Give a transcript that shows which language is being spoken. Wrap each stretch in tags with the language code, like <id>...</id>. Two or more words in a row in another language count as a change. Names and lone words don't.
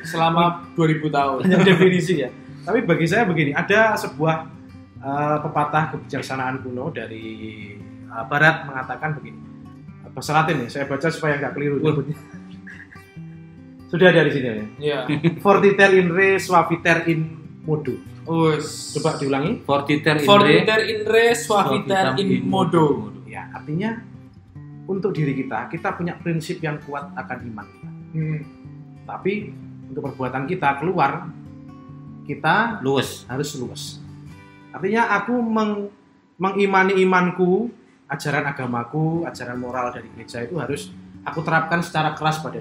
<id>Selama 2000 tahun. hanya definisi ya. Tapi bagi saya begini, ada sebuah pepatah kebijaksanaan kuno dari Barat mengatakan begini. Bahasa Latin nih, saya baca supaya nggak keliru nyebutnya. Sudah ada di sini ya. Iya.</id> <la>Fortiter in re, suaviter in modo. Us.</la> <id>Coba diulangi.</id> <la>Fortiter in re, Fortiter in re, suaviter suavitam in modo.</la> <id>Ya, artinya untuk diri kita punya prinsip yang kuat akan iman kita. Tapi untuk perbuatan kita keluar, kita luwes. harus luas. Artinya aku mengimani imanku, ajaran agamaku, ajaran moral dari gereja itu harus aku terapkan secara keras pada</id>